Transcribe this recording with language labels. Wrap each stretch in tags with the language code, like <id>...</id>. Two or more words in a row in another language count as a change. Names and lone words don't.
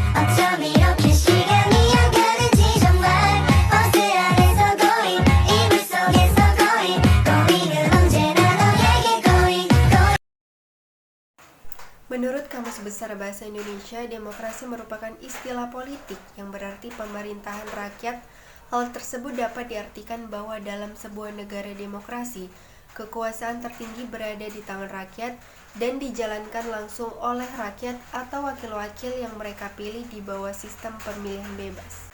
<ko>어쩜 이렇게 시간이 안 가는지 정말 버스 안에서 고잉 이불 속에서 고잉은 언제나 너에게 고잉.</ko> <id>Menurut Kamus Besar Bahasa Indonesia, demokrasi merupakan istilah politik yang berarti pemerintahan rakyat. Hal tersebut dapat diartikan bahwa dalam sebuah negara demokrasi, kekuasaan tertinggi berada di tangan rakyat dan dijalankan langsung oleh rakyat atau wakil-wakil yang mereka pilih di bawah sistem pemilihan bebas.</id>